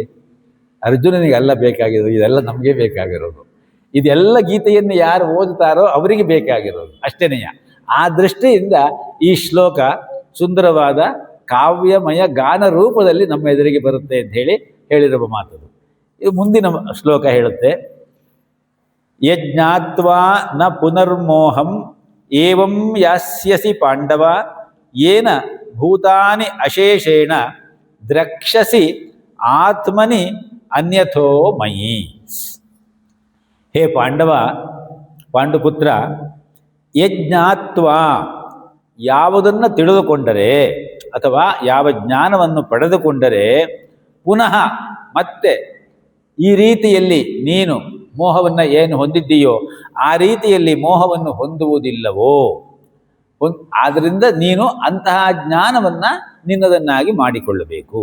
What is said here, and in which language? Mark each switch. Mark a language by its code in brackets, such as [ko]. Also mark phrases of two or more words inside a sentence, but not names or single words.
[kn] ಅರ್ಜುನನಿಗೆ ಅಲ್ಲ ಬೇಕಾಗಿರೋದು, ಇದೆಲ್ಲ ನಮಗೆ ಬೇಕಾಗಿರೋದು. ಇದೆಲ್ಲ ಗೀತೆಯನ್ನು ಯಾರು ಓದುತ್ತಾರೋ ಅವರಿಗೆ ಬೇಕಾಗಿರೋದು ಅಷ್ಟೇನೆಯ. ಆ ದೃಷ್ಟಿಯಿಂದ ಈ ಶ್ಲೋಕ ಸುಂದರವಾದ ಕಾವ್ಯಮಯ ಗಾನ ರೂಪದಲ್ಲಿ ನಮ್ಮ ಎದುರಿಗೆ ಬರುತ್ತೆ ಅಂತ ಹೇಳಿರುವ ಮಾತದು. ಇದು ಮುಂದಿನ ಶ್ಲೋಕ ಹೇಳುತ್ತೆ, [sa] ಯಜ್ಞಾತ್ವಾ ನ ಪುನರ್ಮೋಹಂ ಏವಂ ಯಾಸ್ಯಸಿ ಪಾಂಡವ ಯೇನ ಭೂತಾನಿ ಅಶೇಷೇಣ ದ್ರಕ್ಷಸಿ ಆತ್ಮನಿ ಅನ್ಯಥೋ ಮಯಿ. [kn] ಹೇ ಪಾಂಡವ, ಪಾಂಡುಪುತ್ರ, ಯಜ್ಞಾತ್ವಾ ಯಾವುದನ್ನು ತಿಳಿದುಕೊಂಡರೆ ಅಥವಾ ಯಾವ ಜ್ಞಾನವನ್ನು ಪಡೆದುಕೊಂಡರೆ ಪುನಃ ಮತ್ತೆ ಈ ರೀತಿಯಲ್ಲಿ ನೀನು ಮೋಹವನ್ನು ಏನು ಹೊಂದಿದ್ದೀಯೋ ಆ ರೀತಿಯಲ್ಲಿ ಮೋಹವನ್ನು ಹೊಂದುವುದಿಲ್ಲವೋ, ಆದ್ದರಿಂದ ನೀನು ಅಂತಹ ಜ್ಞಾನವನ್ನು ನಿನ್ನದನ್ನಾಗಿ ಮಾಡಿಕೊಳ್ಳಬೇಕು.